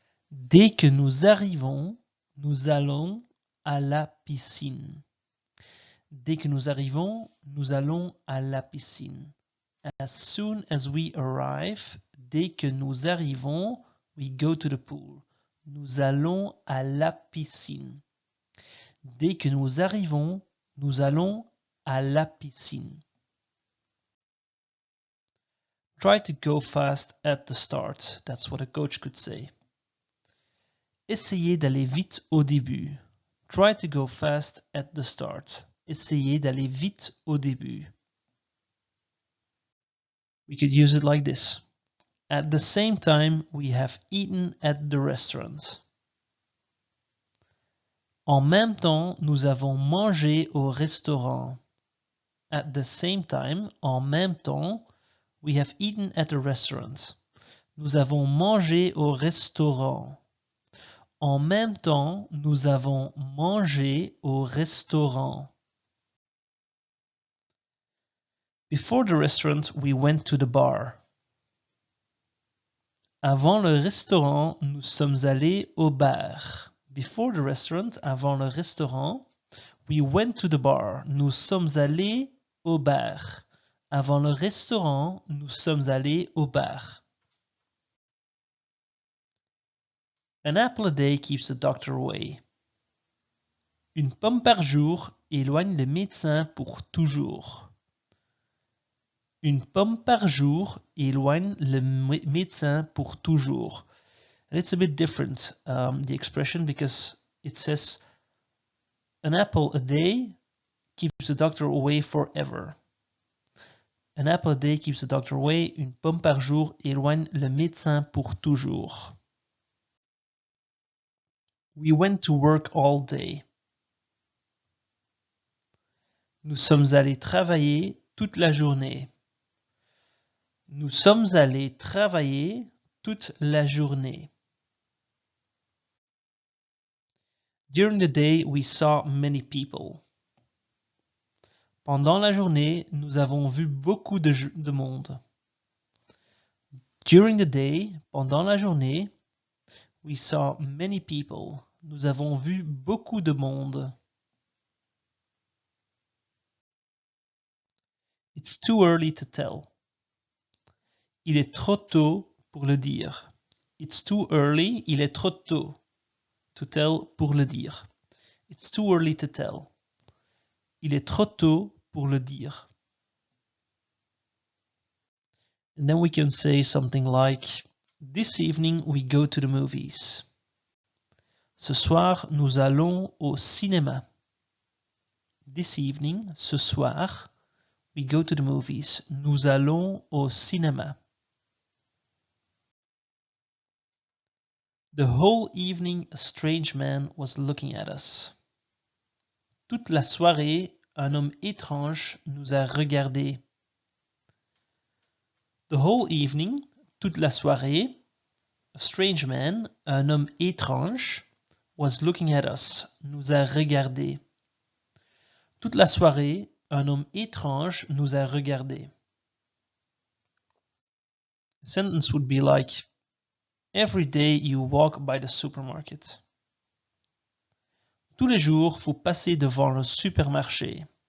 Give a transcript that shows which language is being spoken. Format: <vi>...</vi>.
<fr>Dès que nous arrivons, nous allons à la piscine. Dès que nous arrivons, nous allons à la piscine.</fr> <en>As soon as we arrive,</en> <fr>dès que nous arrivons,</fr> <en>we go to the pool.</en> <fr>Nous allons à la piscine. Dès que nous arrivons, nous allons à la piscine.</fr> <en>Try to go fast at the start. That's what a coach could say.</en> <fr>Essayez d'aller vite au début.</fr> <en>Try to go fast at the start.</en> <fr>Essayez d'aller vite au début.</fr> <en>We could use it like this. At the same time, we have eaten at the restaurant.</en> <fr>En même temps, nous avons mangé au restaurant.</fr> <en>At the same time,</en> <fr>en même temps,</fr> <en>we have eaten at a restaurant.</en> <fr>Nous avons mangé au restaurant. En même temps, nous avons mangé au restaurant.</fr> <en>Before the restaurant, we went to the bar.</en> <fr>Avant le restaurant, nous sommes allés au bar.</fr> <en>Before the restaurant,</en> <fr>avant le restaurant,</fr> <en>we went to the bar.</en> <fr>Nous sommes allés au bar. Avant le restaurant, nous sommes allés au bar.</fr> <en>An apple a day keeps the doctor away.</en> <fr>Une pomme par jour éloigne le médecin pour toujours. Une pomme par jour éloigne le médecin pour toujours.</fr> <en>And it's a bit different, the expression, because it says an apple a day keeps the doctor away forever. An apple a day keeps the doctor away.</en> <fr>Une pomme par jour éloigne le médecin pour toujours.</fr> <en>We went to work all day.</en> <fr>Nous sommes allés travailler toute la journée. Nous sommes allés travailler toute la journée.</fr> <en>During the day, we saw many people.</en> <fr>Pendant la journée, nous avons vu beaucoup de monde.</fr> <en>During the day,</en> <fr>pendant la journée,</fr> <en>we saw many people.</en> <fr>Nous avons vu beaucoup de monde.</fr> <en>It's too early to tell.</en> <fr>Il est trop tôt pour le dire.</fr> <en>It's too early,</en> <fr>il est trop tôt.</fr> <en>To tell,</en> <fr>pour le dire.</fr> <en>It's too early to tell.</en> <fr>Il est trop tôt pour le dire.</fr> <en>And then we can say something like, this evening we go to the movies.</en> <fr>Ce soir, nous allons au cinéma.</fr> <en>This evening,</en> <fr>ce soir,</fr> <en>we go to the movies.</en> <fr>Nous allons au cinéma.</fr> <en>The whole evening, a strange man was looking at us.</en> <fr>Toute la soirée, un homme étrange nous a regardés.</fr> <en>The whole evening,</en> <fr>toute la soirée,</fr> <en>a strange man,</en> <fr>un homme étrange,</fr> <en>was looking at us,</en> <fr>nous a regardés. Toute la soirée, un homme étrange nous a regardés.</fr> <en>The sentence would be like, every day you walk by the supermarket.</en> <fr>Tous les jours, vous passez devant le supermarché.</fr>